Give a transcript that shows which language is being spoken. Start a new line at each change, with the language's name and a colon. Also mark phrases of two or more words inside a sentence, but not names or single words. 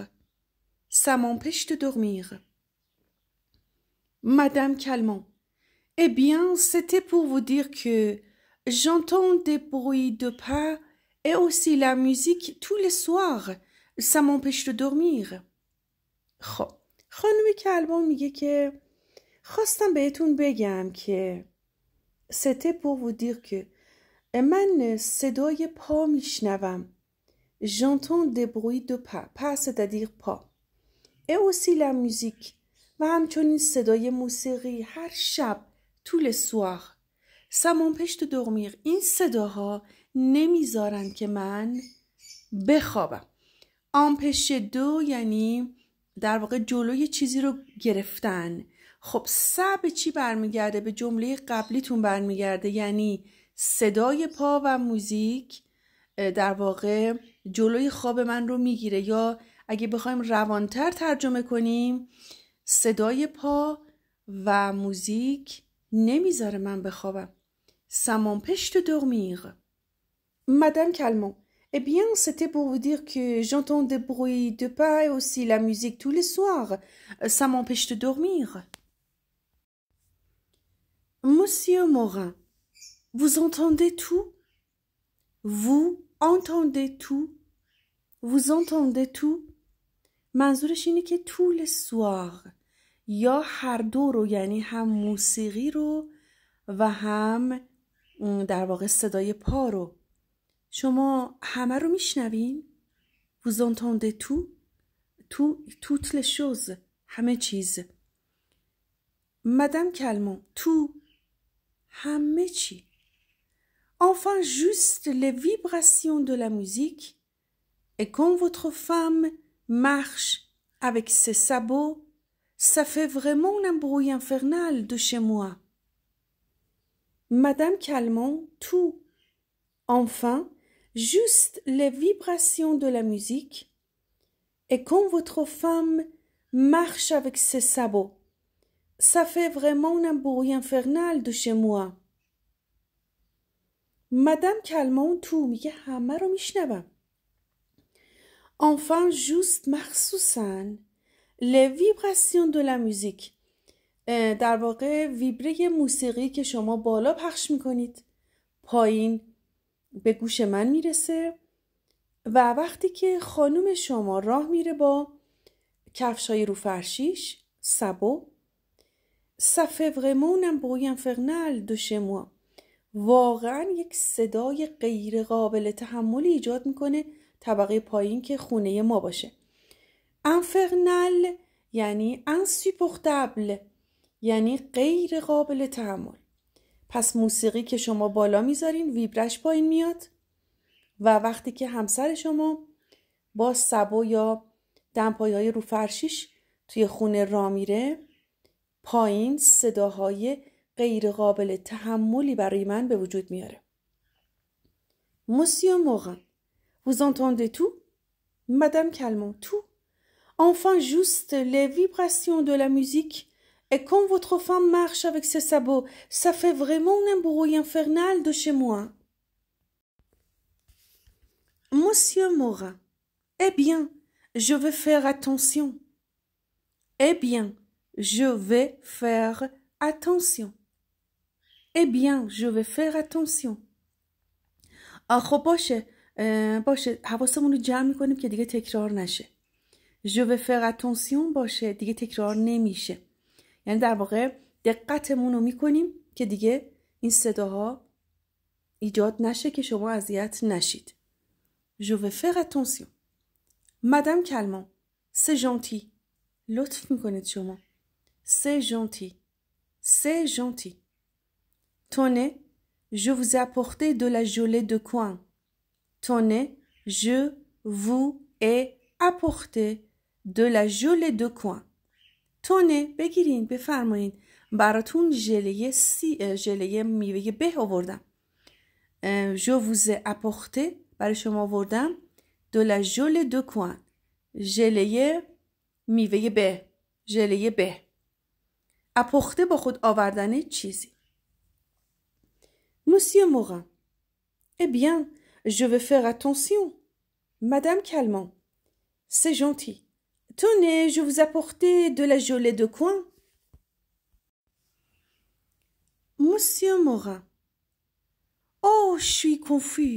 French: Ça m'empêche de dormir. Madame Calment. Eh bien, c'était pour vous dire que j'entends des bruits de pas et aussi la musique tous les soirs. Ça m'empêche de dormir.
Persian: خب خانم کلبان میگه که خواستم بهتون بگم که
French: c'était pour vous dire que
Persian: من صدای پا میشنوم.
French: J'entends des bruits de pas. Pas c'est-à-dire pas. Et aussi la musique.
Persian: و همچنین صدای موسیقی هر شب
French: tous les soirs. Ça m'empêche de dormir.
Persian: این صداها نمیذارن که من بخوابم.
French: empêcher de
Persian: یعنی در واقع جلوی چیزی رو گرفتن. خب به چی برمیگرده؟ به جمله قبلیتون برمیگرده، یعنی صدای پا و موزیک در واقع جلوی خواب من رو میگیره، یا اگه بخوایم روانتر ترجمه کنیم صدای پا و موزیک نمیذاره من بخوابم.
French: Ça m'empêche de dormir. Madame Calmont, eh bien c'était pour vous dire que j'entends des bruits de pas et aussi la musique tous les soirs. Ça m'empêche de dormir. Monsieur Morin, vous entendez tout? Vous entendez tout? Vous entendez tout?
Persian: منظورش اینه که طول سوار یا هر دو رو، یعنی هم موسیقی رو و هم در واقع صدای پا رو، شما همه رو میشنوین؟
French: Vous entendez tout? Toutes les choses.
Persian: همه چیز.
French: Madame Calmont, tout.
Persian: همه چی.
French: Enfin, juste les vibrations de la musique. Et quand votre femme marche avec ses sabots, ça fait vraiment un bruit infernal de chez moi. Madame Calmont, tout. Enfin, juste les vibrations de la musique. Et quand votre femme marche avec ses sabots, ça fait vraiment un bruit infernal de chez moi. Madame Calmont, tout.
Persian: میگه همه رو میشنوم.
French: Enfin, juste مخصوصاً les vibrations de la musique.
Persian: در واقع ویبره موسیقی که شما بالا پخش میکنید پایین به گوش من میرسه، و وقتی که خانم شما راه میره با کفشای رو فرشیش سبو،
French: ça fait vraiment un bruit infernal de chez moi.
Persian: واقعا یک صدای غیر قابل تحملی ایجاد میکنه طبقه پایین که خونه ما باشه. infernal یعنی insupportable، یعنی غیر قابل تحمل. پس موسیقی که شما بالا میذارین ویبرش پایین میاد، و وقتی که همسر شما با سبو یا دمپایه‌های رو فرشیش توی خونه راه میره، پایین صداهای غیر قابل تحملی برای من به وجود میاره.
French: Monsieur Morin, vous entendez tout? Madame Calmont, tout. Enfin, juste les vibrations de la musique. Et quand votre femme marche avec ses sabots, ça fait vraiment un bruit infernal de chez moi. Monsieur Morin, eh bien, je vais faire attention. Eh bien, je vais faire attention. Eh bien, je vais faire attention.
Persian: خب باشه حواسمون رو جمع میکنیم که دیگه تکرار نشه.
French: Je vais faire attention
Persian: باشه دیگه تکرار نمیشه، یعنی در واقع دقتمون رو میکنیم که دیگه این صداها ایجاد نشه که شما اذیت نشید.
French: Je vais faire attention. Madame Calmont, c'est gentil.
Persian: لطف میکنید شما.
French: C'est gentil. C'est gentil. Tenez, je vous ai apporté de la gelée de coin. Tenez, je vous ai apporté de la gelée de coin. Tenez,
Persian: بگیرین بفرمایین، براتون ژله میوه به آوردم.
French: Je vous ai apporté
Persian: برای شما آوردم
French: de la gelée de coin.
Persian: ژله میوه به، ژله به. apporter با خود آوردن چیزی.
French: Monsieur Morin, eh bien, je vais faire attention. Madame Calmont, c'est gentil. Tenez, je vous apporter de la gelée de coin. Monsieur Morin, Oh, je suis confus.